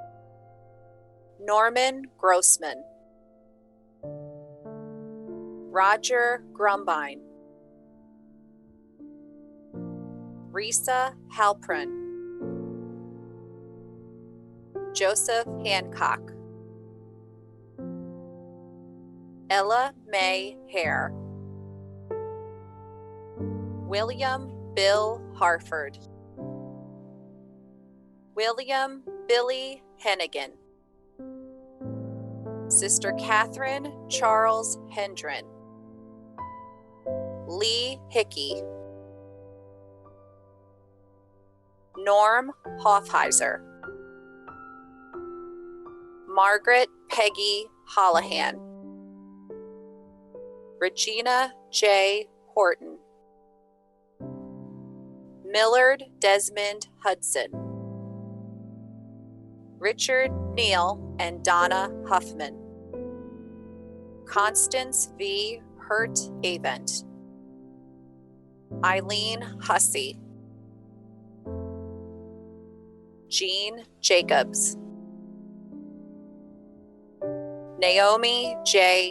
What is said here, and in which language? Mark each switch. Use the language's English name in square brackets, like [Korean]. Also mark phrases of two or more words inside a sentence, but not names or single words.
[English] Norman Grossman, Roger Grumbine, Risa Halprin, Joseph Hancock, Ella May Hare, William Bill Harford, William Billy Hennigan, Sister Catherine Charles Hendren, Lee Hickey, Norm Hoffheiser, Margaret Peggy Holohan, Regina J. Horton, Millard Desmond Hudson, Richard Neal and Donna Huffman, Constance V. Hurt Avent, Eileen Hussey, Jean Jacobs, Naomi J.